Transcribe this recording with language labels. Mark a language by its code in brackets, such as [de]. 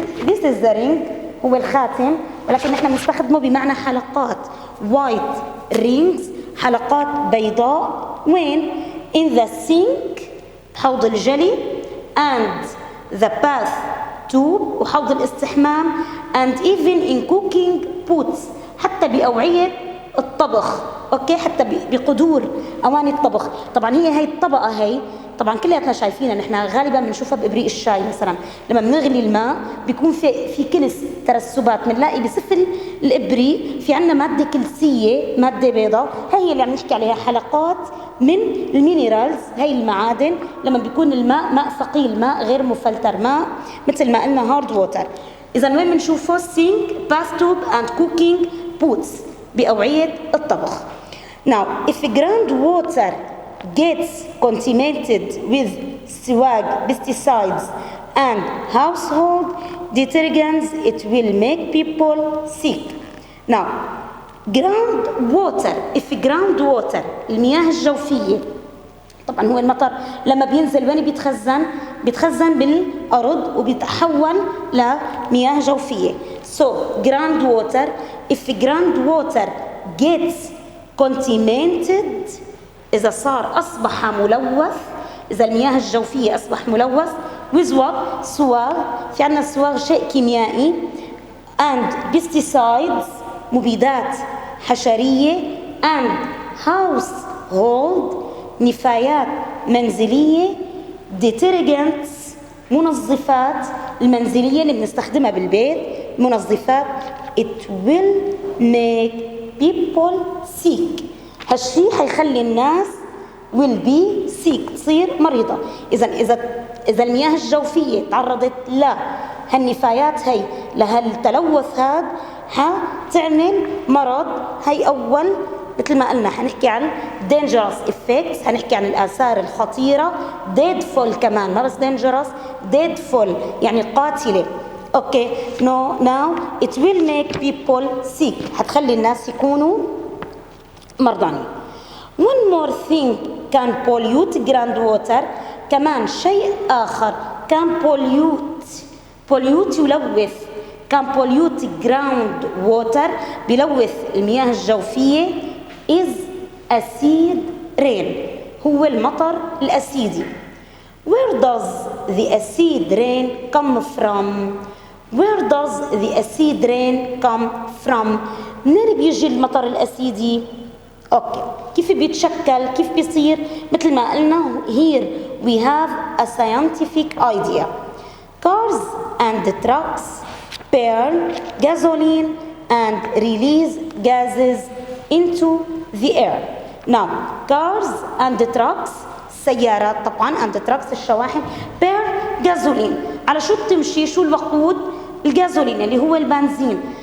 [en] this is the ring، [ar] هو الخاتم، ولكن نحن بنستخدمه بمعنى حلقات. [en] white rings، [ar] حلقات بيضاء. وين؟ [en] in the sink، [ar] حوض الجلي، [en] and the bath tube، [ar] وحوض الاستحمام، [en] and even in cooking pots، [ar] حتى بأوعية الطبخ. اوكي، حتى بقدور اواني الطبخ. طبعا هي الطبقه هي طبعا كلياتنا شايفينها، نحن غالبا بنشوفها بابريق الشاي مثلا، لما بنغلي الماء بيكون في كلس ترسبات، بنلاقي بسفل الابريق في عندنا ماده كلسيه، ماده بيضاء، هي اللي عم نحكي عليها حلقات من المينرالز. هي المعادن لما بيكون الماء ماء ثقيل، ماء غير مفلتر، ماء مثل ما قلنا هارد ووتر. اذا وين بنشوفه؟ [en] sink, bath tub and cooking pots, [ar] باوعيه الطبخ. [en] Now, if groundwater gets contaminated with sewage, pesticides and household detergents, it will make people sick. Now, groundwater، if groundwater، [ar] المياه الجوفية، طبعا هو المطر لما بينزل وين بيتخزن؟ بيتخزن بالأرض وبيتحول لمياه جوفية. [en] So, groundwater، if groundwater gets contaminated، [ar] إذا صار أصبح ملوث، إذا المياه الجوفية أصبح ملوث [en] with what؟ [ar] صواغ، في عنا الصواغ شيء كيميائي، [en] and pesticides، [ar] مبيدات حشرية، [en] and household، [ar] نفايات منزلية، detergents، منظفات المنزلية اللي بنستخدمها بالبيت، منظفات. [en] it will make people sick، [ar] هالشي حيخلي الناس [en] will be sick، [ar] تصير مريضة. إذا المياه الجوفية تعرضت لهالنفايات هي، لهالتلوث هذا، حتعمل مرض. هي أول مثل ما قلنا حنحكي عن dangerous effects، حنحكي عن الآثار الخطيرة. deadful كمان، ما بس dangerous، deadful يعني قاتلة. [en] okay no now it will make people sick، [ar] هتخلي الناس يكونوا مرضانين. [en] one more thing can pollute groundwater، [ar] كمان شيء آخر [en] can pollute يلوث، can pollute groundwater [ar] بيلوث المياه الجوفية [en] is acid rain، [ar] هو المطر الأسيدي. [en] where does the acid rain come from؟ where does the acid rain come from؟ [ar] منين بيجي المطر الأسيدي؟ اوكي كيف بيتشكل؟ كيف بيصير؟ مثل ما قلنا [en] here we have a scientific idea. cars and trucks burn gasoline and release gases into the air. now cars and trucks، [ar] السيارات طبعا and trucks الشواحن، [en] burn gasoline، [ar] على شو بتمشي؟ شو الوقود؟ الجازولين اللي هو البنزين.